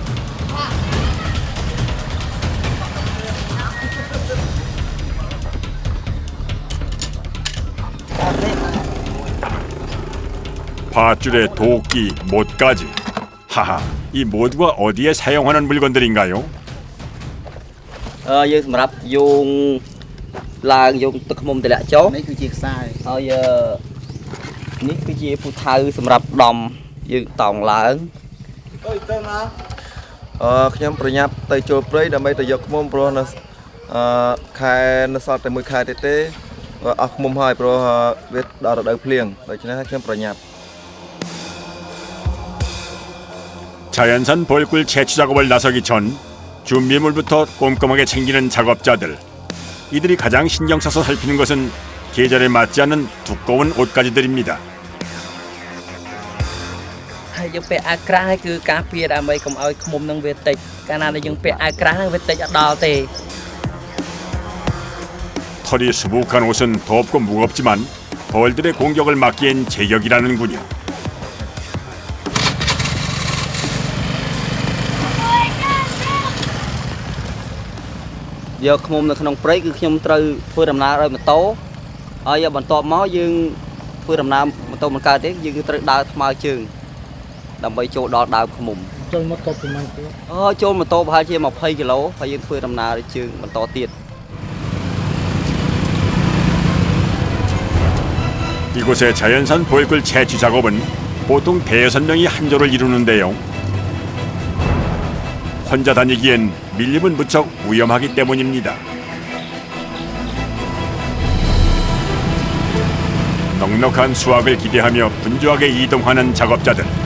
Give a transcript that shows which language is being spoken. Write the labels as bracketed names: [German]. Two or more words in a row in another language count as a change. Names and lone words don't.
[Korean] 밧줄에 도끼, 못까지. 하하, 이 모두가 어디에 사용하는 물건들인가요? [Khmer] យើងសម្រាប់យងឡើងយងទឹកឃុំតម្លាក់ចុះនេះគឺជាខ្សែហើយនេះគឺជាពូថៅសម្រាប់ដំយើងតោងឡើងអើយទៅណាខ្ញុំប្រញាប់ទៅចូលព្រៃដើម្បីទៅយកឃុំព្រោះនៅខែនៅសល់តែមួយខែទៀតទេអស់ឃុំហើយព្រោះវាដល់រដូវភ្លៀងដូច្នេះខ្ញុំប្រញាប់ [Korean] 자연산 벌꿀 채취 작업을 나서기 전 준비물부터 꼼꼼하게 챙기는 작업자들. 이들이 가장 신경 써서 살피는 것은 계절에 맞지 않는 두꺼운 옷가지들입니다. [Khmer] យើងពាក់អាវក្រាស់ហើយគឺការពារដើម្បីកុំឲ្យឃុំនឹងវាតិចកាលណាយើងពាក់អាវក្រាស់ហ្នឹងវាតិចអត់ដល់ទេ [Korean] 털이 수북한 옷은 덥고 무겁지만 벌들의 공격을 막기엔 제격이라는군요. [Khmer] យកឃុំនៅក្នុងព្រៃគឺខ្ញុំត្រូវធ្វើដំណើរដោយម៉ូតូហើយបន្ទាប់មកយើងធ្វើដំណើរម៉ូតូមិនកើតទេយើងគឺត្រូវដើរថ្មើរជើងដើម្បីចូលដល់ដើមឃុំចូលម៉ូតូប្រហែលគីឡូចូលម៉ូតូប្រហែលជា20គីឡូហើយយើងធ្វើដំណើរជើងបន្តទៀត [Korean] 이곳의 자연산 벌꿀 채취 작업은 보통 대여섯 명이 한 조를 이루는데요. 혼자 다니기엔 밀림은 무척 위험하기 때문입니다. 넉넉한 수확을 기대하며 분주하게 이동하는 작업자들.